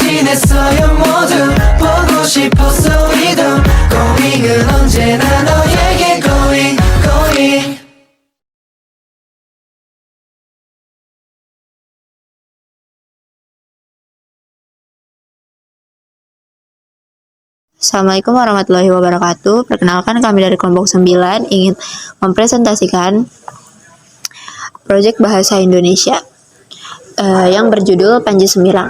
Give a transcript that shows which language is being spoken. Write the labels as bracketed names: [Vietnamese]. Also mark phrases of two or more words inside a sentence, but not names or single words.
[Korean] 원했어요 모두 보고 싶었어 우리도 고잉은 언제나 너에게 [English] going going. [Arabic] السلام عليكم ورحمة الله وبركاته. [Indonesian] Perkenalkan, kami dari kelompok 9 ingin mempresentasikan proyek bahasa Indonesia yang berjudul Panji Semirang.